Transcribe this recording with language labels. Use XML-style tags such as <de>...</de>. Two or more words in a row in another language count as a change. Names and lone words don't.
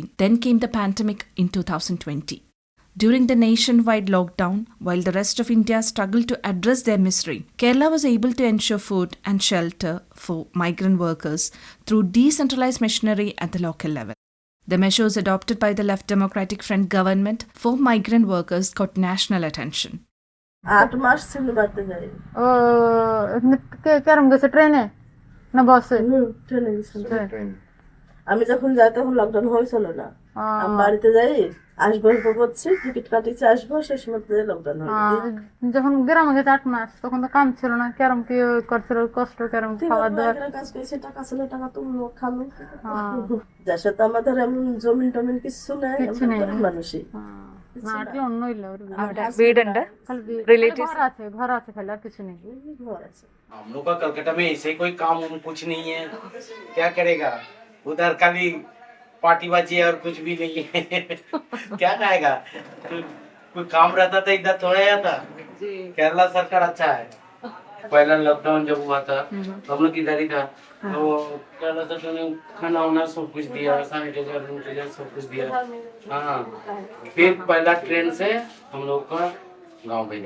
<en>Then came the pandemic in 2020. During the nationwide lockdown, while the rest of India struggled to address their misery, Kerala was able to ensure food and shelter for migrant workers through decentralized machinery at the local level. The measures adopted by the Left Democratic Front government for migrant workers got national attention.</en> <bn>8 মাস ছিল বাড়তে যাই ও কেরম গেছে ট্রেনে না বাসে ট্রেনে গেছিলাম আমি যখন যাই তখন লকডাউন হয়েছিল না আমি বাড়িতে যাই আসবো করছি টিকিট কাটিছে আসবো সেই সময় লকডাউন হয়ে যখন গ্রামে গেছে 8 মাস তখন তো কাম ছিল না কেরম কি করছিল কষ্ট কেরম খাওয়া দাওয়া কাজ করেছে টাকা ছিল টাকা তুললো খালো যার সাথে আমাদের এমন জমিন টমিন কিছু নাই মানুষই</bn> <ml>നാട്ടിൽ ഒന്നുമില്ല ഒരു അവിടെ വീടുണ്ട് റിലേറ്റീവ്സ്</ml> <bn>घर আছে खाली আর কিছু নেই ঘর আছে</bn> <hi>हम लोग का कलकत्ता में ऐसे कोई काम कुछ नहीं है क्या करेगा उधर खाली पार्टीबाजी है और कुछ भी नहीं है क्या खाएगा कोई काम रहता था इधर थोड़ा आता केरला सरकार अच्छा है पहला लॉकडाउन जब हुआ था तो हम लोग इधर ही था तो केरला सरकार ने खाना वाना सब कुछ दिया सैनिटाइजर सब कुछ दिया हाँ फिर पहला ट्रेन से हम लोग का गाँव भेजा</hi>